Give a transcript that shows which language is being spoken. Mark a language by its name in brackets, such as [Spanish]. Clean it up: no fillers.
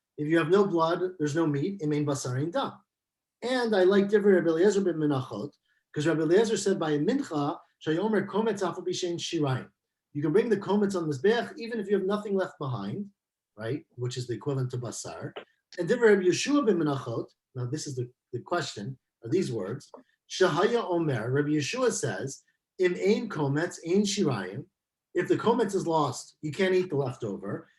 [English] If you have no blood, there's no meat. [Hebrew] Im ein basar ein dam. [English] And I like divrei Rabbi Eliezer b'menachot because Rabbi Eliezer said by a mincha [Hebrew] shaya omer kometz afal pi she'ein shirayim. [English] You can bring the kometz on the mizbeach even if you have nothing left behind, right? Which is the equivalent to basar. And [Hebrew] divrei Rabbi Yeshua b'menachot. [English] Now this is the question. Are these words? [Hebrew] Shahaya omer. [English] Rabbi Yeshua says [Hebrew] im ein kometz ein shirayim. [English] If the kometz is lost, you can't eat the leftover.